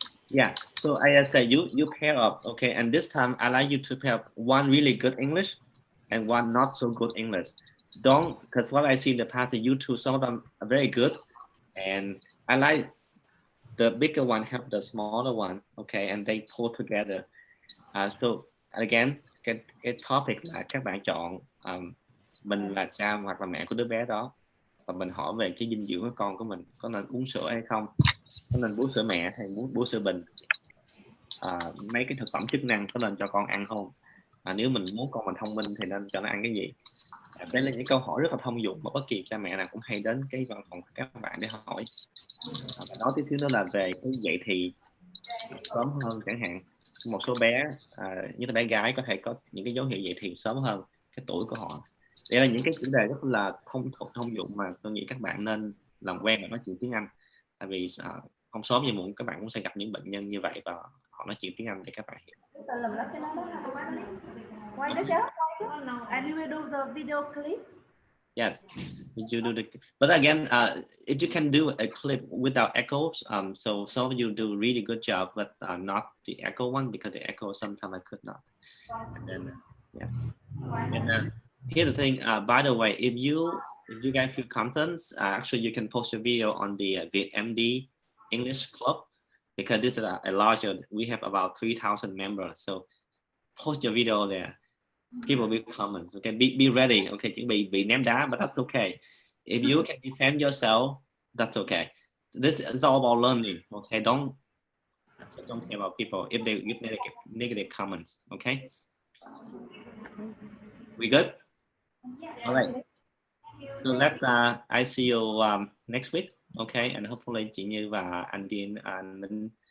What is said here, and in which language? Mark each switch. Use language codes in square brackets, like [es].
[en] Yeah, so I say you pair up, okay, and this time I like you to pair up one really good English and one not so good English. Don't, because what I see in the past is you two, some of them are very good, and I like the bigger one help the smaller one, okay, and they pull together. So again, [vi] cái topic là các bạn chọn mình là cha hoặc là mẹ của đứa bé đó, và mình hỏi về cái dinh dưỡng của con của mình, có nên uống sữa hay không, có nên bú sữa mẹ hay bú sữa bình, mấy cái thực phẩm chức năng có nên cho con ăn không, nếu mình muốn con mình thông minh thì nên cho nó ăn cái gì. Đây là những câu hỏi rất là thông dụng mà bất kỳ cha mẹ nào cũng hay đến cái văn phòng của các bạn để hỏi. Và nói tí xíu nữa là về cái dậy thì sớm hơn chẳng hạn. Một số bé như là bé gái có thể có những cái dấu hiệu dậy thì sớm hơn cái tuổi của họ. Đây là những cái chủ đề rất là thông dụng mà tôi nghĩ các bạn nên làm quen và nói chuyện tiếng Anh. Tại vì không sớm thì muộn các bạn cũng sẽ gặp những bệnh nhân như vậy và họ nói chuyện tiếng Anh để các bạn hiểu. Quay đó chứ? [en] And you will do the video clip? Yes, you do the. But again, if you can do a clip without echoes, so some of you do really good job, but not the echo one because the echo sometimes I could not. And then, yeah. And here's the thing. By the way, if you guys feel confident, actually you can post your video on the VietMD English Club, because this is a larger. We have about 3,000 members, so post your video there. People will comment. Okay, be ready. Okay, [vi] chuẩn bị ném đá, [en] but that's okay. If you can defend yourself, that's okay. This is all about learning. Okay, don't care about people if they give negative comments. Okay, we good? All right. So let's I see you next week. Okay, and hopefully chị Như và anh Điên and Minh.